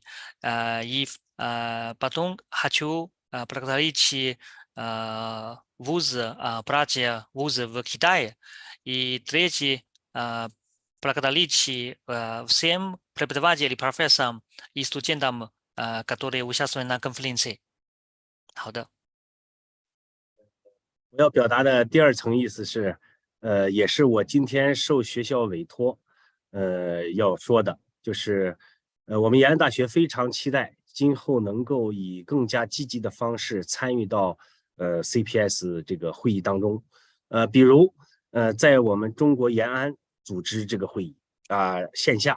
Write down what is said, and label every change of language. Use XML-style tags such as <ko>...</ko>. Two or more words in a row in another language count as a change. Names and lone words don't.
<ru>И потом хочу благодарить вузы, братья вузы в Китае. И третий благодарить всем преподавателям, профессорам и студентам, которые участвуют на конференции.</ru> <zh>好的。我要表达的第二层意思是，也是我今天受学校委托，要说的，就是，我们延安大学非常期待今后能够以更加积极的方式参与到CPS 这个会议当中，比如，在我们中国延安组织这个会议线下。</zh>